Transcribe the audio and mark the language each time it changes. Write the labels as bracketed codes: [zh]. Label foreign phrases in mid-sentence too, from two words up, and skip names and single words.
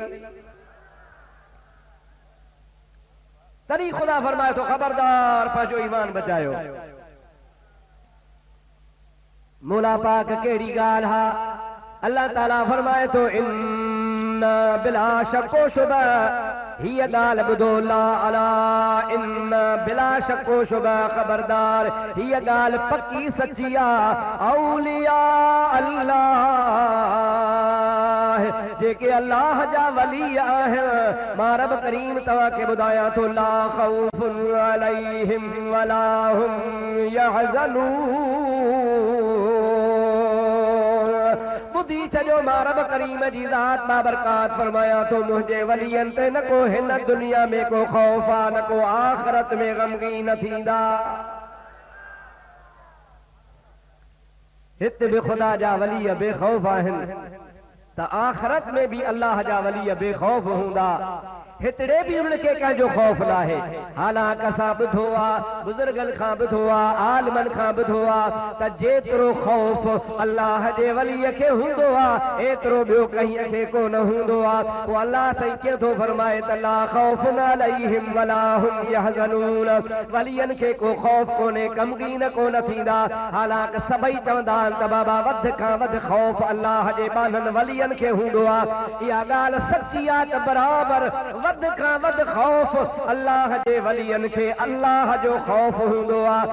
[sd] तॾहिं ख़ुदा फरमाए थो, खबरदार, पंहिंजो ईमान बचायो। मौला पाक कहिड़ी ॻाल्हि आहे, अल्लाह ताला फरमाए थो, इन्ना बिला शको शुबा, हीअ ॻाल्हि ॿुधो, ला अला इन्ना बिला शको शुबा, खबरदार, हीअ ॻाल्हि पक्की सची आहे। [ar] أولياء الله, [sd] जेके अल्लाह जा वली आहिनि, मां रब करीम तव्हांखे ॿुधायां थो, [ar] لا خوف عليهم ولا هم يحزنون. [sd] ॿुधी छॾियो, मां रब करीम जी ज़ात बाबरकात फरमाया थो, मुंहिंजे वलियनि ते न को हिन दुनिया में को ख़ौफ़ आहे, न को आख़िरत में ग़मगीन थींदा। हिते बि ख़ुदा जा वली बेख़ौफ़ आहिनि त आख़िरत में भी अल्लाह जा वली बेख़ौफ़ हूंदा। हितड़े भी उनके कंहिंजो ख़ौफ़ न आहे। हालांकि असां ॿुधो आहे, बुज़ुर्गनि खां ॿुधो आहे, आलिमनि खां ॿुधो आहे त जेतिरो ख़ौफ़ अल्लाह जे वलीअ खे हूंदो आहे, एतिरो ॿियो कंहिं खे कोन हूंदो आहे। पोइ अल्लाह सही कीअं थो फरमाए त [ar] لا خوف عليهم ولا هم يحزنون, [sd] वलियनि खे को ख़ौफ़ कोन्हे, ग़मगीन कोन थींदा। हालांकि सभई चवंदा आहिनि त बाबा वध खां वधि ख़ौफ़ अल्लाह जे बाननि वलियनि खे हूंदो आहे। इहा ॻाल्हि सची आहे त बराबरि वध खां वधि ख़ौफ़ अल्लाह जे वलियनि खे अल्लाह जो ख़ौफ़ हूंदो आहे।